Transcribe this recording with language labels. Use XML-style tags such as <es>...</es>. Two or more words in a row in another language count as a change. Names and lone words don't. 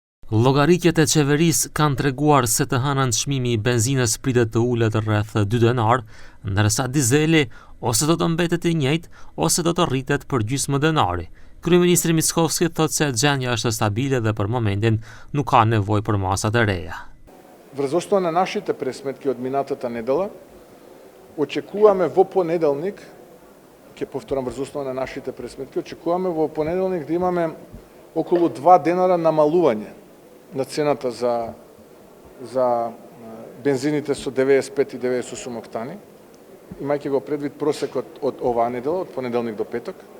<sq>Llogaritjet e qeverisë kanë treguar se të hënën çmimi i benzinës pritet të ulet rreth 2 denar, ndërsa dizeli ose do të mbetet i njëjtë ose do të rritet për gjysmë denari. Kryeministri Mickovski thotë se gjendja është stabile dhe për momentin nuk ka nevojë për masat e reja.</sq> <mk>Врз основа на нашите пресметки од минатата недела, очекуваме во понеделник, ќе повторам врз основа на нашите пресметки, очекуваме во понеделник да имаме околу 2 денара намалување на цената за бензините со 95 и 98 октани, имајќи го предвид просекот од оваа недела, од понеделник до петок,</mk>